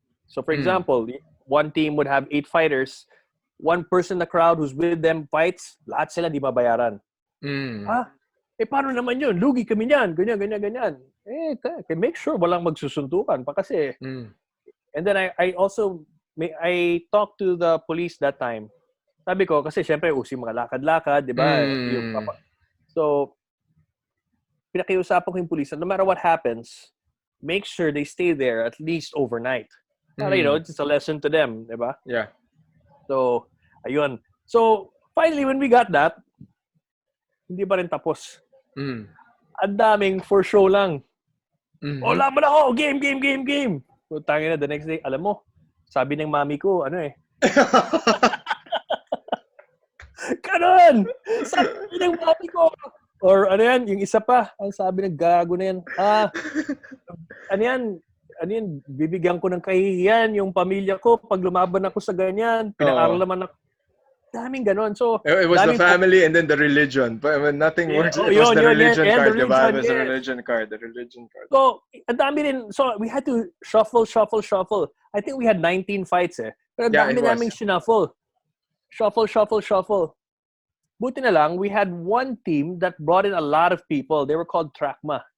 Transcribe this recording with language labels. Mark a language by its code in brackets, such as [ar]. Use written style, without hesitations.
[en] So, for example, one team would have 8 fighters. One person in the crowd who's with them fights, [tl] lahat sila di babayaran. Paano naman yun? Lugi kami niyan. Ganyan. [en] Make sure [tl] walang magsusuntukan pa kasi. [en] And then I also, I talked to the police that time. [tl] Sabi ko, kasi syempre, usi mga lakad-lakad, di ba? [en] So, [tl] pinakiusapan ko yung police, [en] no matter what happens, make sure they stay there at least overnight. Para, it's a lesson to them, [tl] di ba? [en] Yeah. [tl] So, ayun. [en] So, finally, when we got that, [tl] hindi pa rin tapos. Ang daming [en] for show [tl] lang. Laban ako! Game! So, tangina, [en] the next day, [tl] alam mo, sabi ng mami ko, Kanon! Sabi ng mami ko. Or yung isa pa, ang sabi ng gago na yan, bibigyan ko ng kahihiyan yung pamilya ko pag lumaban ako sa ganyan. Pinag-aral naman ako. Daming ganon. So, [en] it was the family and then the religion. But when nothing works, it was the religion card. It was the religion card. So, [tl] ang dami rin. [en] So, we had to shuffle. I think we had 19 fights [tl] Pero ang dami naming shuffle. [en] Shuffle. Buti na lang, we had one team that brought in a lot of people. They were called TRACMA.